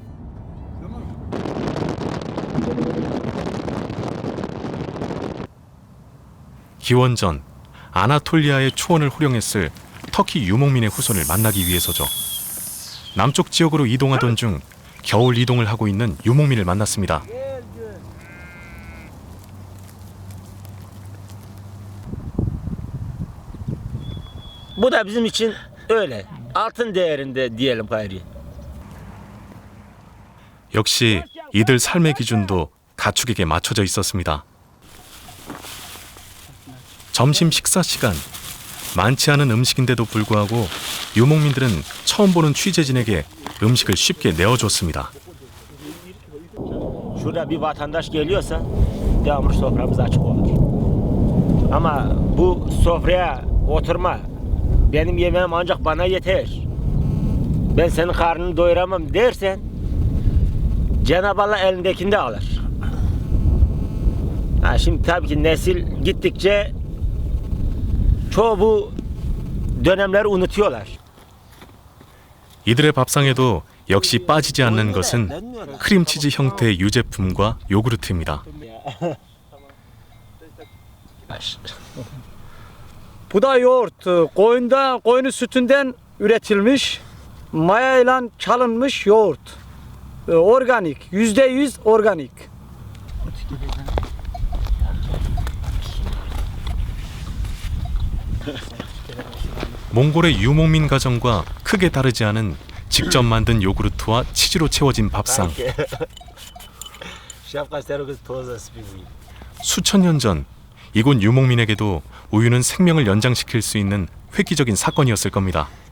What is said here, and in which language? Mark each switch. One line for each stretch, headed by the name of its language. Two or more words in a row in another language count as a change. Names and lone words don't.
Korean: 기원전 아나톨리아의 초원을 호령했을 터키 유목민의 후손을 만나기 위해서죠. 남쪽 지역으로 이동하던 중 겨울 이동을 하고 있는 유목민을 만났습니다.
Turkish: Bu da bizim için öyle. Altın değerinde diyelim gayri.
Korean: 역시 이들 삶의 기준도 가축에게 맞춰져 있었습니다. 점심 식사 시간. 많지 않은 음식인데도 불구하고 유목민들은 처음 보는 취재진에게 음식을 쉽게 내어줬습니다.
Turkish: Şurada bir vatandaş geliyorsa devamlı soframız açık olur. Ama bu sofraya oturma benim yemeğim ancak bana yeter. Ben senin karnını doyuramam dersen Cenab-ı Allah elindekini de alır. Şimdi tabii ki nesil gittikçe çoğu bu dönemleri unutuyorlar.
Korean: 이들의 밥상에도 역시 빠지지 않는 것은 크림치즈 형태의 유제품과 요구르트입니다.
Turkish: Bu da yoğurt. Koyun sütünden üretilmiş, mayayla çalınmış yoğurt. Organik, %100 organik.
Korean: 몽골의 유목민 가정과 크게 다르지 않은 직접 만든 요구르트와 치즈로 채워진 밥상. 수천 년 전 이곳 유목민에게도 우유는 생명을 연장시킬 수 있는 획기적인 사건이었을 겁니다.